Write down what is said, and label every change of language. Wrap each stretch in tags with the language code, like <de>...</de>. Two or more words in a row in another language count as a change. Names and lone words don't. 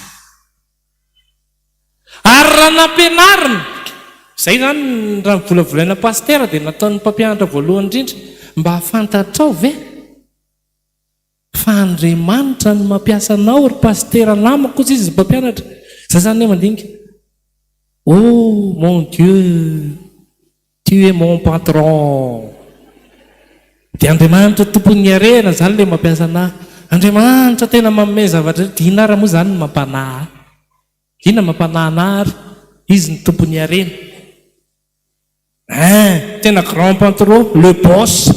<mg>ary raha nampianarina zay zany raha volavolaina pastera dia nataon'ny mpampianatra voalohany indrindra mba hafantatrao ve fa Andriamanitra no mampiasa anao ry pastera namako kosa izy mpampianatra za zany hoe mandinika</mg> <fr>oh mon Dieu tu es mon patron.</fr> <mg>Dia Andriamanitra tompon'ny arena zany le mampiasa anahy. Andriamanitra tena manome zavatra dina raha moa zany no mampanahy. Ina mampanahy anahy izy ny tompon'ny arena.</mg> <fr>Tena grand patron, le boss.</fr>